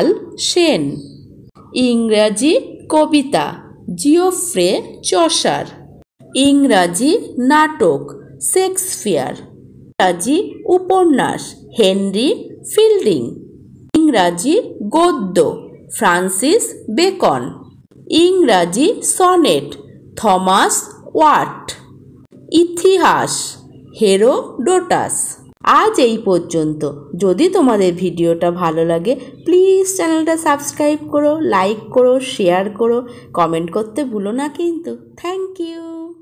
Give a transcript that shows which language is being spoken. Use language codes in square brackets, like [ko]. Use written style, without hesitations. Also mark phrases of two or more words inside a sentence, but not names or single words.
[bn] সেন, ইংরাজি কবিতা জিওফ্রে চসার, ইংরাজি নাটক শেক্সপিয়র, ইংরাজি উপন্যাস হেনরি ফিল্ডিং, ইংরাজি গদ্য ফ্রান্সিস বেকন, ইংরাজি সনেট থমাস ওয়াট, ইতিহাস হেরোডোটাস। आज এই পর্যন্ত। যদি তোমাদের ভিডিওটা ভালো লাগে প্লিজ চ্যানেলটা সাবস্ক্রাইব করো, লাইক করো, শেয়ার করো, কমেন্ট করতে ভুলো না কিন্তু। [en] Thank you.